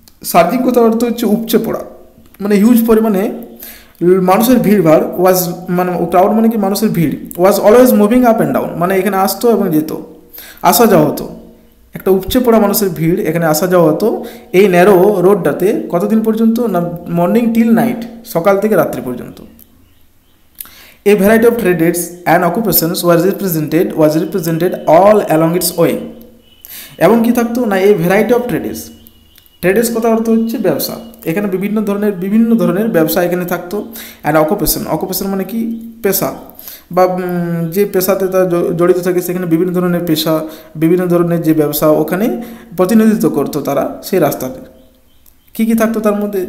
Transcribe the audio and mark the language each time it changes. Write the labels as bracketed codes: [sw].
[bn] সার্জিং কথার অর্থ হচ্ছে উপচে পড়া, মানে হিউজ পরিমাণে মানুষের ভিড়ভাড়, ওয়াজ মানে ক্রাউড মানে কি মানুষের ভিড়, [en] was always moving up and down [bn] মানে এখানে আসতো এবং যেত, আসা যাওয়া হতো, একটা উপচে পড়া মানুষের ভিড়, এখানে আসা যাওয়া হতো এই ন্যারো রোডটাতে। কতদিন পর্যন্ত না, [en] morning till night, [bn] সকাল থেকে রাত্রি পর্যন্ত। [en] A variety of trades and occupations was represented all along its way. [bn] এবং কি থাকতো না, এই ভ্যারাইটি অফ ট্রেডেস কথা অর্থ হচ্ছে ব্যবসা, এখানে বিভিন্ন ধরনের ব্যবসা এখানে থাকতো। অ্যান্ড অকুপেশন মানে কি পেশা, বা যে পেশাতে তারা জড়িত থাকে সেখানে বিভিন্ন ধরনের পেশা, বিভিন্ন ধরনের যে ব্যবসা ওখানে প্রতিনিধিত্ব করতো তারা সেই রাস্তাতে। কী কী থাকতো তার মধ্যে?